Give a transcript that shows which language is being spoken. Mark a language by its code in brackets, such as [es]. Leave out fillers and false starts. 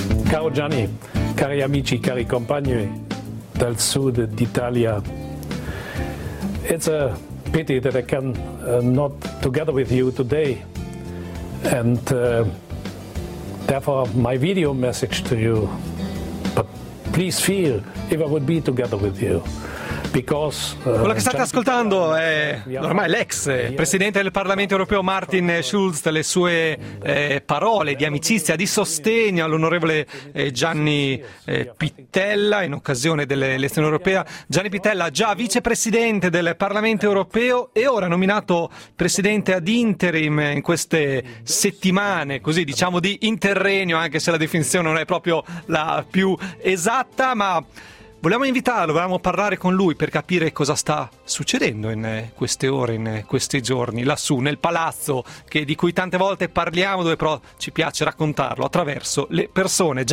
[it] Ciao Gianni, cari amici, cari compagni dal sud d'Italia. [en] It's a pity that I can not together with you today, and therefore my video message to you, but please feel if I would be together with you, [it] Quello che state ascoltando è ormai l'ex presidente del Parlamento europeo Martin Schulz, le sue parole di amicizia, di sostegno all'onorevole Gianni Pittella in occasione dell'elezione europea. Gianni Pittella, già vicepresidente del Parlamento europeo e ora nominato presidente ad interim in queste settimane, così diciamo di interregno, anche se la definizione non è proprio la più esatta, ma volevamo invitarlo, volevamo parlare con lui per capire cosa sta succedendo in queste ore, in questi giorni, lassù nel palazzo che, di cui tante volte parliamo, dove però ci piace raccontarlo attraverso le persone.